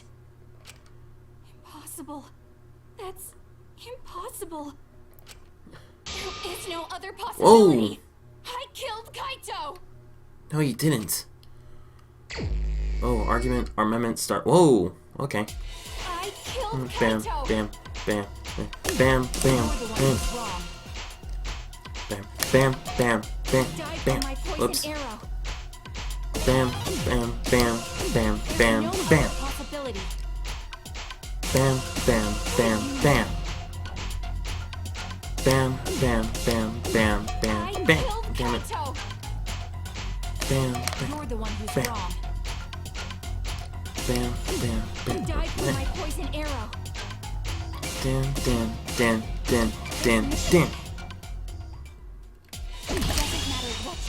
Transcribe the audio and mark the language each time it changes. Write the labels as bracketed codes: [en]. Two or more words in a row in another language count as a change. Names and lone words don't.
[en] Impossible. That's impossible. There is no other possibility. I killed Kaito! No, you didn't. Oh, armament start. Whoa. Okay. I killed Bam, Kaito! bam, bam, bam, bam, bam, bam, bam, bam, bam, Died bam. from my poison Whoops. arrow. Bam, bam, bam, bam, There's bam, no bam, other possibility. bam, bam, bam, bam, Bam, bam, bam, bam, bam, I bam. killed Damn it. Kaito! Bam, bam, You're the one who's bam. wrong. bam, bam, You bam. died from my poison arrow. Dan, dan, dan, dan, dan, dan. It doesn't matter what you